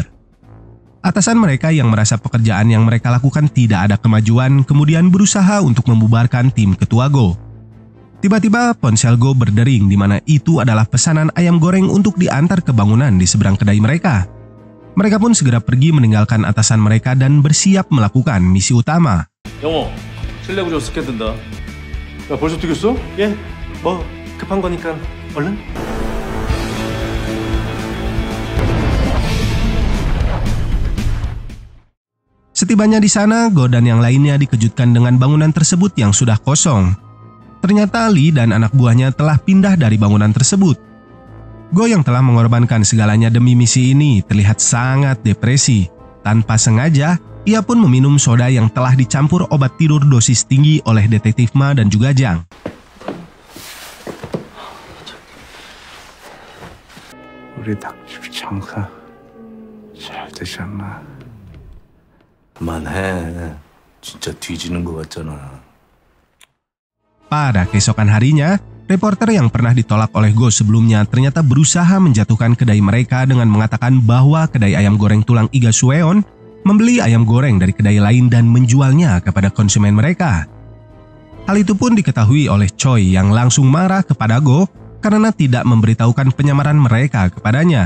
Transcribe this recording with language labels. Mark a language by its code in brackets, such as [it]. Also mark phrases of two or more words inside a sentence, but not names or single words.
[id] Atasan mereka yang merasa pekerjaan yang mereka lakukan tidak ada kemajuan kemudian berusaha untuk membubarkan tim ketua Go. Tiba-tiba ponsel Go berdering di mana itu adalah pesanan ayam goreng untuk diantar ke bangunan di seberang kedai mereka. Mereka pun segera pergi meninggalkan atasan mereka dan bersiap melakukan misi utama. [ko] 영호, 실내 구조 스캔된다. 야, 벌써 뛰겠어? 예, 뭐 급한 거니까 얼른. [id] Setibanya di sana, Go dan yang lainnya dikejutkan dengan bangunan tersebut yang sudah kosong. Ternyata Lee dan anak buahnya telah pindah dari bangunan tersebut. Go yang telah mengorbankan segalanya demi misi ini terlihat sangat depresi. Tanpa sengaja, ia pun meminum soda yang telah dicampur obat tidur dosis tinggi oleh detektif Ma dan juga Jang. [ko] 우리 닭집 장사 잘 되잖아. 그만해. 진짜 뒤지는 것 같잖아. [id] Pada keesokan harinya, reporter yang pernah ditolak oleh Go sebelumnya ternyata berusaha menjatuhkan kedai mereka dengan mengatakan bahwa kedai ayam goreng tulang iga Sueon membeli ayam goreng dari kedai lain dan menjualnya kepada konsumen mereka. Hal itu pun diketahui oleh Choi yang langsung marah kepada Go karena tidak memberitahukan penyamaran mereka kepadanya.